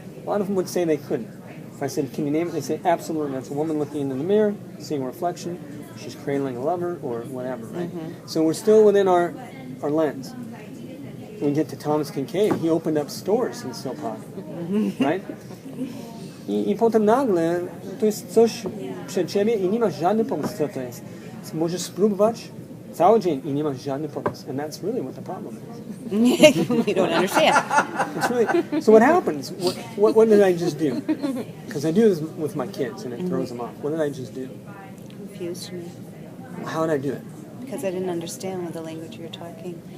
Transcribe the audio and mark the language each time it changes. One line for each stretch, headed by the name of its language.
English: A lot of them would say they couldn't. If I said, can you name it? They say, absolutely. That's a woman looking into the mirror, seeing a reflection. She's cradling a lover or whatever, right? So we're still within our lens. When we get to Thomas Kincaid, he opened up stores in Silpok, right?
Polish: I potem nagle, to jest coś przed ciebie i nie masz żadny pomysł, co to jest. Możesz spróbować cały dzień i nie masz żadny pomysł.
English: And that's really what the problem is. You don't understand. It's really, so what happens? What did I just do? Because I do this with my kids and it throws them off. What did I just do? Confused me. How did I do it? Because I didn't understand the language you were talking.